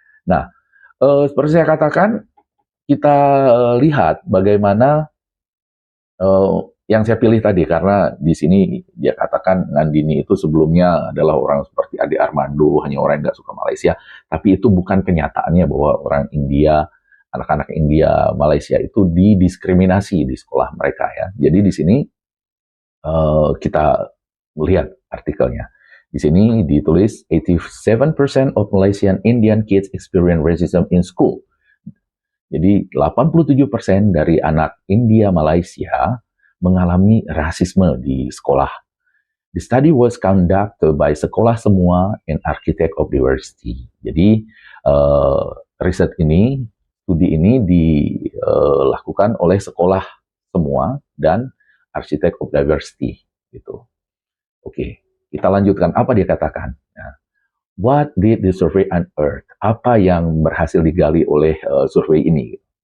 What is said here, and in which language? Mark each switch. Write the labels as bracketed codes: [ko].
[id] Nah, seperti saya katakan kita lihat bagaimana yang saya pilih tadi karena di sini dia katakan Nandini itu sebelumnya adalah orang seperti Ade Armando, hanya orang yang nggak suka Malaysia, tapi itu bukan kenyataannya bahwa orang India, anak-anak India, Malaysia itu didiskriminasi di sekolah mereka ya. Jadi di sini kita melihat artikelnya. Di sini ditulis [en] 87% of Malaysian Indian kids experience racism in school. [id] Jadi 87% dari anak India Malaysia mengalami rasisme di sekolah. [en] The study was conducted by Sekolah Semua and Architect of Diversity. [id] Jadi riset ini, studi ini dilakukan oleh Sekolah Semua dan Architect of Diversity. Gitu. Oke, kita lanjutkan. Apa dia katakan? [en] Nah, what did the survey unearth? [id] Apa yang berhasil digali oleh survei ini?